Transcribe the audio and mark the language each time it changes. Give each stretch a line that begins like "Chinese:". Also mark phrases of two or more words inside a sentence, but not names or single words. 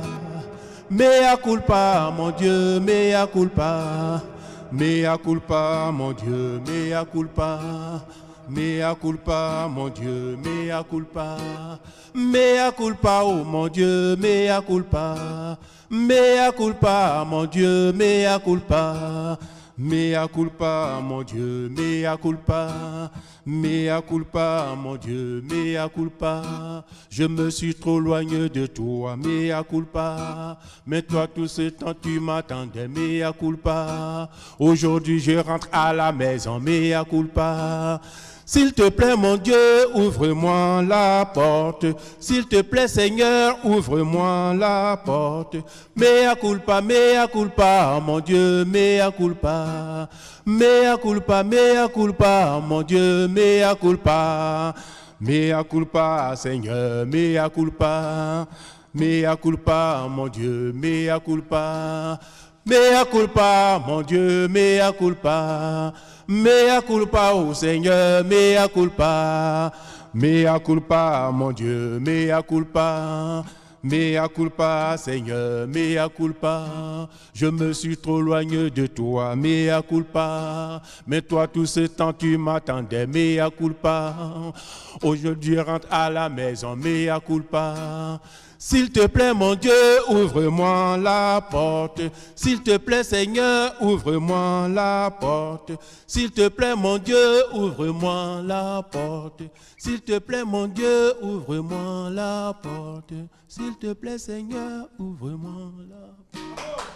Latin: Mea culpa,
French: mon Dieu,
Latin: mea culpa. Mea culpa,
French: mon Dieu,
Latin: mea culpa. Mea culpa,
French: mon Dieu,
Latin: mea culpa. Mea culpa,
French: oh mon Dieu,
Latin: mea culpa. Mea culpa,
French: mon Dieu,
Latin: mea culpa. Mea culpa,
French: mon Dieu,
Latin: mea culpa. Mea culpa,
French: mon Dieu,
Latin: mea culpa.
French: Je me suis trop loigné de toi,
Latin: mea culpa.
French: Mais toi, tout ce temps, tu m'attendais,
Latin: mea culpa.
French: Aujourd'hui, je rentre à la maison,
Latin: mea culpa.
French: S'il te plaît, mon Dieu, ouvre-moi la porte. S'il te plaît, Seigneur, ouvre-moi la porte.
Latin: Mea culpa,
French: mon Dieu,
Latin: mea culpa. Mea culpa,
French: mon Dieu,
Latin: mea culpa. Mea culpa, Seigneur, mea culpa. Mea culpa,
French: mon Dieu,
Latin: mea culpa. Mea culpa,
French: mon Dieu,
Latin: mea culpa. Mea culpa, oh Seigneur, mea culpa. Mea culpa,
French: mon Dieu,
Latin: mea culpa. mea culpa, Seigneur, mea culpa.
French: Je me suis trop loigné de toi,
Latin: mea culpa.
French: Mais toi, tout ce temps, tu m'attendais,
Latin: mea culpa.
French: Aujourd'hui, rentre à la maison,
Latin: mea culpa.
French: S'il te plaît, mon Dieu, ouvre-moi la porte. S'il te plaît, Seigneur, ouvre-moi la porte. S'il te plaît, mon Dieu, ouvre-moi la porte. S'il te plaît, mon Dieu, ouvre-moi la porte. S'il te plaît, Seigneur, ouvre-moi la porte.